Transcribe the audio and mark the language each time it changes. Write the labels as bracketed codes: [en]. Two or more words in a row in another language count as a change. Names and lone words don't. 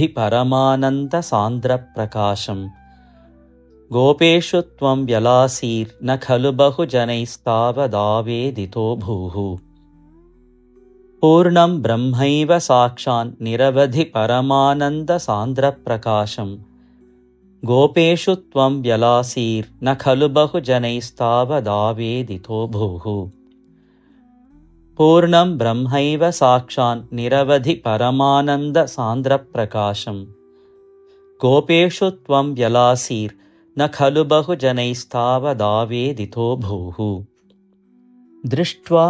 [sa] പരമാനന്ദ സാന്ദ്ര പ്രകാശം. ഗോപേഷു ത്വം വ്യലാസീർ. ന ഖലു ബഹുജനൈസ്താവദാവേദിതോ ഭൂഃ. പൂർണ്ണം ബ്രഹ്മൈവ സാക്ഷാൻ നിരവധി. പരമാനന്ദ സാന്ദ്ര പ്രകാശം. गोपेषु त्वं व्यलासीर्न खलु बहुजनैस्तावदावेदितो भूः पूर्णं ब्रह्मैव साक्षान् निरवधि परमानन्दसान्द्रप्रकाशम् गोपेषु त्वं व्यलासीर्न खलु बहुजनैस्तावदावेदितो भूः दृष्ट्वा